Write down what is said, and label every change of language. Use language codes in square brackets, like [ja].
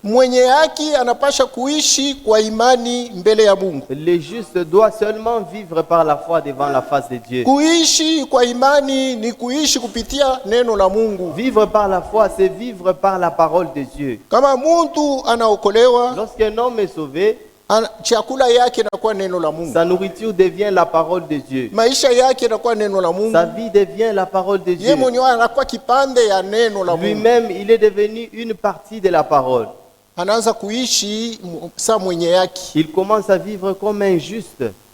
[sw] Mwenye haki anapasha kuishi kwa imani mbele ya Mungu. [fr] Le juste doit seulement vivre par la foi devant la face de Dieu. [sw] Kuishi kwa imani ni kuishi kupitia neno la Mungu. [fr] Vivre par la foi, c'est vivre par la parole de Dieu. [sw] Kama mtu anaokolewa, [fr] Lorsqu'un homme est sauvé, [sw] chakula yake inakuwa neno la Mungu. [fr] sa nourriture devient la parole de Dieu. [sw] Maisha yake inakuwa neno la Mungu. [fr] Sa vie devient la parole de [sw] Yeye [fr] Dieu. [sw] mwenyewe anakuwa kipande ya neno la Mungu. [fr] Lui-même, il est devenu une partie de la parole. [sw] Anaanza kuishi saa mwenye yake. [fr] Il commence à vivre comme un juste.